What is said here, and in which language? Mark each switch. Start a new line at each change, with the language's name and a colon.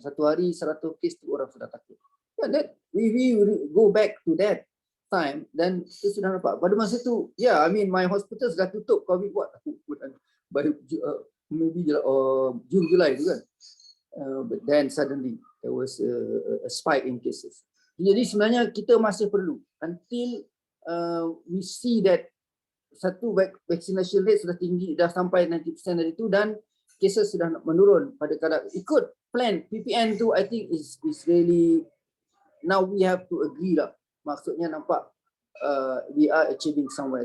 Malay: Satu hari 100 kes tu orang sudah takut.
English: That we go back to that time,
Malay: dan kita sudah nampak. Pada masa tu,
English: I mean my hospital
Malay: sudah tutup COVID baru maybe June, July tu kan.
English: But then suddenly there was a spike in cases.
Malay: Jadi sebenarnya kita masih perlu
English: until we see that
Malay: satu vaccination rate sudah tinggi, dah sampai 90% dari itu, dan cases sudah menurun pada kadar ikut plan PPN tu.
English: I think is really now we have to agree lah.
Malay: Maksudnya nampak
English: we are achieving somewhere.